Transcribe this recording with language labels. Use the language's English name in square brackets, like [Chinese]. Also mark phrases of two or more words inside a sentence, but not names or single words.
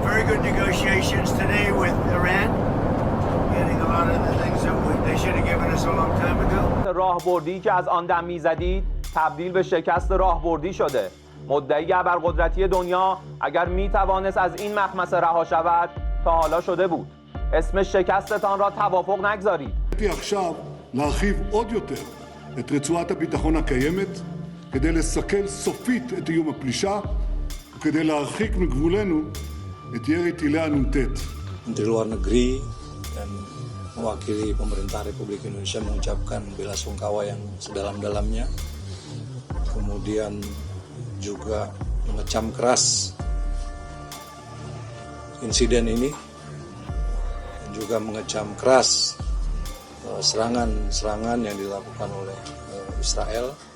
[English] good negotiations today with Iran, getting a lot of the things that they should have given us a long time ago. [Persian] راهبردی که از آن دم میزدید تبدیل به شکست راهبردی شده. مدعی ابرقدرتی دنیا اگر میتوانست از این مخمصه رها شود تا حالا شده بود. اسم شکستتان را توافق نگذارید. [Hebrew] עכשיו להרחיב עוד יותר את רצועת הביטחון הקיימת כדי לסכל סופית את איום הפלישה וכדי להרחיק מגבולנו את ירי טילי הנ"ט. [Indonesian] Menteri Luar Negeri dan mewakili pemerintah Republik Indonesia mengucapkan bela sungkawa yang sedalam-dalamnya. Kemudian juga mengecam keras insiden ini dan juga mengecam keras serangan-serangan yang dilakukan oleh Israel.